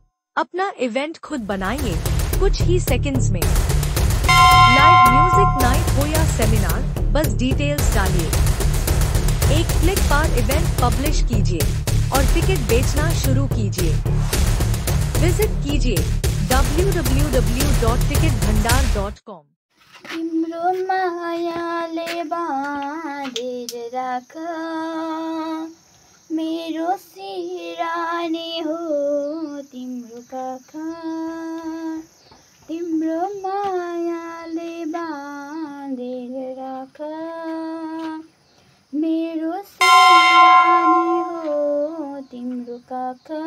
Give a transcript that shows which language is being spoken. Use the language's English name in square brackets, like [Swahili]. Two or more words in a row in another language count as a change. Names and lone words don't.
[Hindi] अपना इवेंट खुद बनाइए कुछ ही सेकंड्स में। [English] live music night [Hindi] हो या सेमिनार, बस डिटेल्स डालिए। एक क्लिक पर [English] event publish [Hindi] कीजिए और टिकट बेचना शुरू कीजिए। विजिट कीजिए www.ticketbhandar.com। [Nepali] तिम्रो मायाले बाँधेर राख, मेरो सिरानी हो तिम्रो काख। तिम्रो मायाले बाँधेर राख, मेरो सिरानी हो तिम्रो काख।